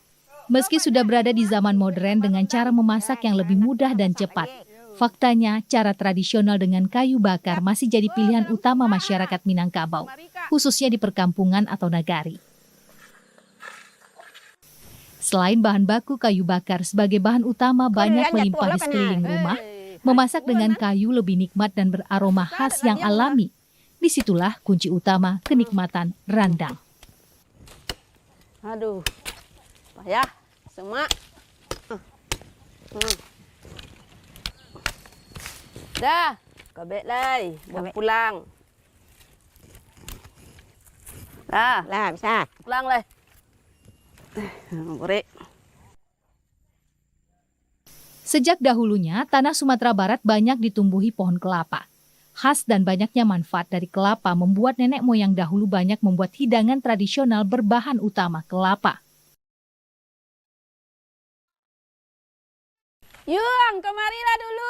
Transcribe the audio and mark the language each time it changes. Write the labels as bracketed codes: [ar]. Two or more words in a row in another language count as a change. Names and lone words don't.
[id] Meski sudah berada di zaman modern dengan cara memasak yang lebih mudah dan cepat, faktanya cara tradisional dengan kayu bakar masih jadi pilihan utama masyarakat Minangkabau, khususnya di perkampungan atau nagari. Selain bahan baku kayu bakar sebagai bahan utama banyak melimpah di sekeliling rumah, memasak dengan kayu lebih nikmat dan beraroma khas yang alami. Disitulah kunci utama kenikmatan randang. [min] Aduh, payah, semak. Dah, kabek lai, bawa pulang. Dah, Lah, bisa. pulang lai. Borek. [id] Sejak dahulunya, tanah Sumatera Barat banyak ditumbuhi pohon kelapa. Khas dan banyaknya manfaat dari kelapa membuat nenek moyang dahulu banyak membuat hidangan tradisional berbahan utama kelapa. Yung, kemarilah dulu.